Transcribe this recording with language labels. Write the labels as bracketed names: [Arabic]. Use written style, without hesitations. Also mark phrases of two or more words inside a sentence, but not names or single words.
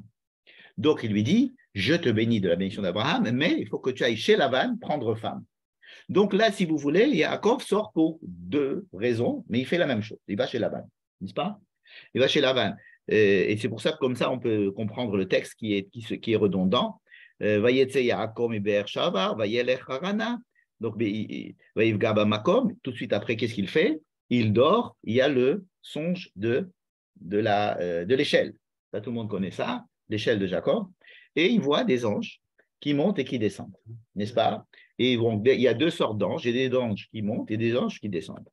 [French] Donc, il lui dit, je te bénis de la bénédiction d'Abraham, mais il faut que tu ailles chez Lavan prendre femme. Donc là, si vous voulez, Yaakov sort pour 2 raisons, mais il fait la même chose. Il va chez Lavan, n'est-ce pas? Il va chez Lavan. Et c'est pour ça que comme ça, on peut comprendre le texte qui est redondant. [Hebrew] ויצא יעקב מבאר שבע וילך חרנה. Donc, ויפגע במקום. [French] Tout de suite après, qu'est-ce qu'il fait? il dort, il y a le songe de l'échelle. Ça, tout le monde connaît ça, l'échelle de Jacob. Et il voit des anges qui montent et qui descendent, n'est-ce pas? Et donc, il y a deux sortes d'anges, il y a des anges qui montent et des anges qui descendent.